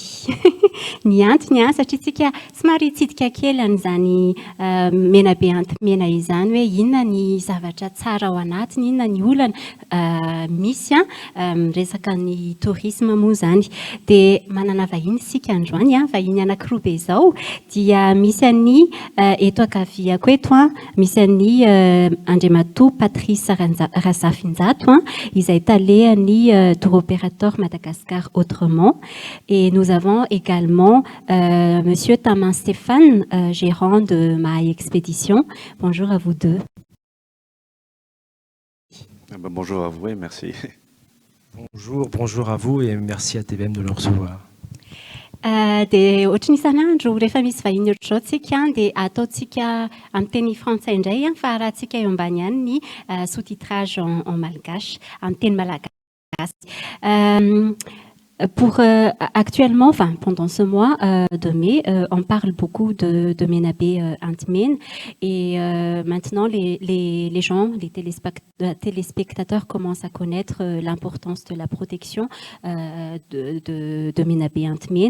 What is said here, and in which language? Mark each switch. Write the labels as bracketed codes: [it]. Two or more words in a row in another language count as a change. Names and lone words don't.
[mg] Ny antony satria tsika somary hitsidika kely an'izany menabe antimena izany hoe inona ny zavatra tsara ao anatiny, inona ny olana misy resaka ny tourisme moa zany. Dia manana vahiny isika androany, vahiny anankiroa be izao, dia misy an'ny eto ankaviako eto, misy an'ny Andriamatoa Patrice Razafinjato, izay talen'ny [fr] tour opérateur [mg] Madagascar autrement. [fr] Et nous avons également Monsieur Tamin Stéphane, gérant de Mahaï Expédition. Bonjour à vous deux. Bonjour à vous et merci. Bonjour à vous et merci à TVM de le recevoir. [mg] Dia ohatry ny isan'andro rehefa misy vahiny ohatr'izao tsika dia ataontsika amin'ny teny frantsay indray fa arahantsika eo ambany ihany ny [fr] sous-titrage en malgache, [mg] amin'ny teny malagasy. [fr] Actuellement, enfin pendant ce mois de mai, on parle beaucoup de Menabé Antimene et maintenant les gens, les téléspectateurs commencent à connaître l'importance de la protection de Menabé Antimene.